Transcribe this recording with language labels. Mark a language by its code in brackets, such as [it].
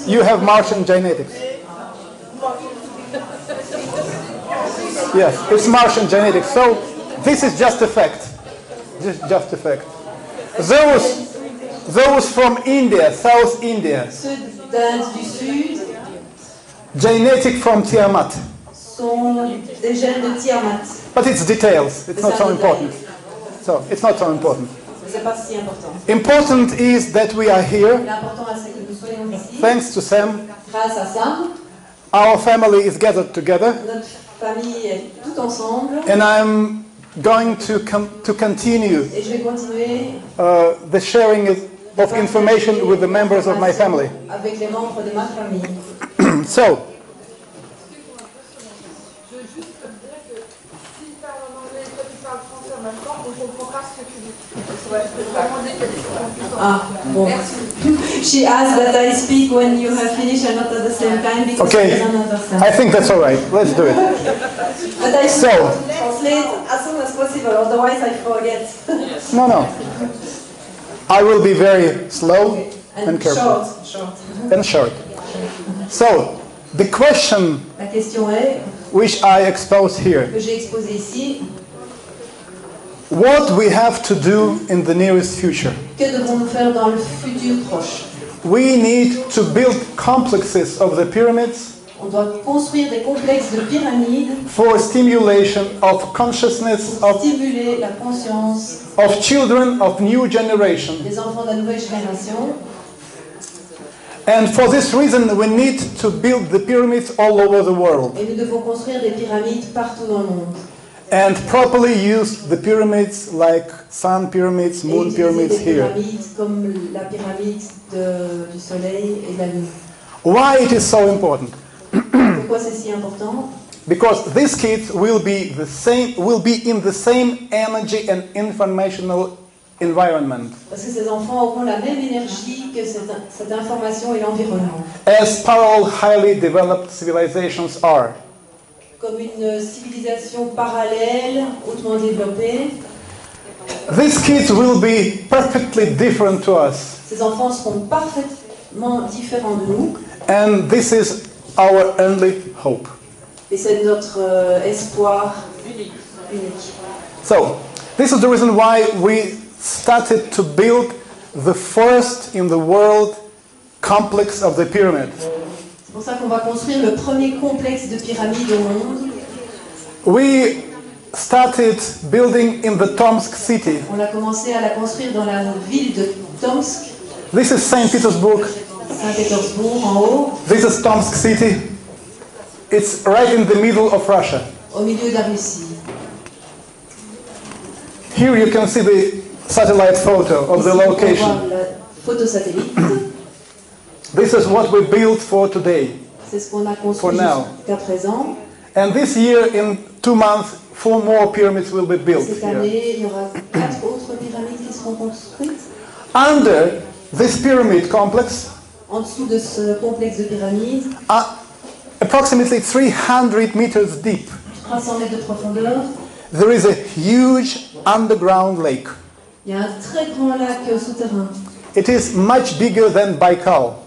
[en] You have Martian genetics. Yes, it's Martian genetics. So this is just a fact. Just a fact. Those from India, South India. [fr] Ceux d'Inde du Sud [en] Genetic from Tiamat. [fr] sont des gènes de Tiamat. [en] But it's details. It's not so important. So it's not so important. [fr] C'est pas si important. [en] Important is that we are here. [fr] L'important c'est que nous soyons ici. [en] Thanks to Sam. [fr] Grâce à Sam, [en] Our family is gathered together. [fr] notre famille est tout ensemble. [en] And I'm going to continue [fr] Et je vais continuer [en] the sharing of information with the members of my family. [fr] avec les membres de ma famille. [en] So, [fr] Ah, bon. [en] She asked that I speak when you have finished and not at the same time because okay, she doesn't understand. I think that's all right. Let's do it. But I should translate as soon as possible, otherwise I forget. No. I will be very slow and careful. Short. And short. So, the question [fr] La question est, [en] which I expose here, [fr] que j'ai exposée ici, [en] what we have to do in the nearest future. [fr] que devons-nous faire dans le futur proche? [en] We need to build complexes of the pyramids [fr] On doit construire des complexes de pyramides [en] for stimulation of consciousness [fr] pour stimuler la conscience [en] of children of new generation. [fr] des enfants de la nouvelle génération [en] And for this reason, we need to build the pyramids all over the world. [fr] Et nous devons construire des pyramides partout dans le monde. [en] And properly use the pyramids like sun pyramids, [fr] Et [en] moon [fr] utiliser [en] pyramids [fr] des [en] here. [fr] pyramides comme la pyramide du soleil et de la lune. [en] Why it is so important? [fr] Pourquoi c'est si important? [en] Because these kids will be in the same energy and informational environment [fr] Parce que ces enfants auront la même énergie que cette information et l'environnement. [en] as parallel highly developed civilizations are. [fr] Comme une civilisation parallèle, hautement développée. [en] These kids will be perfectly different to us. [fr] Ces enfants seront parfaitement différents de nous. [en] And this is our only hope. [fr] Et c'est notre espoir unique. [en] So, this is the reason why we started to build the first in the world complex of the pyramid. [fr] C'est pour ça qu'on va construire le premier complexe de pyramides au monde. [en] We started building in the Tomsk city. [fr] On a commencé à la construire dans la ville de Tomsk, [en] This is St. Petersburg. [fr] Saint-Pétersbourg en haut, [en] This is Tomsk city. It's right in the middle of Russia. [fr] au milieu de la Russie. [en] Here you can see the satellite photo of the [fr] Ici, on peut [en] location. [fr] voir la photo satellite. [en] This is what we built for today. [fr] C'est ce qu'on a construit [en] For now. [fr] jusqu'à présent. [en] And this year, in 2 months, 4 more pyramids will be built [fr] Cette [en] here. [fr] année, il y aura 4 autres pyramides qui seront construites. [en] Under this pyramid complex, [fr] En dessous de ce complexe de pyramides, [en] approximately 300 meters deep, [fr] 300 mètres de profondeur, [en] there is a huge underground lake. [fr] il y a un très grand lac souterrain, [en] It is much bigger than Baikal.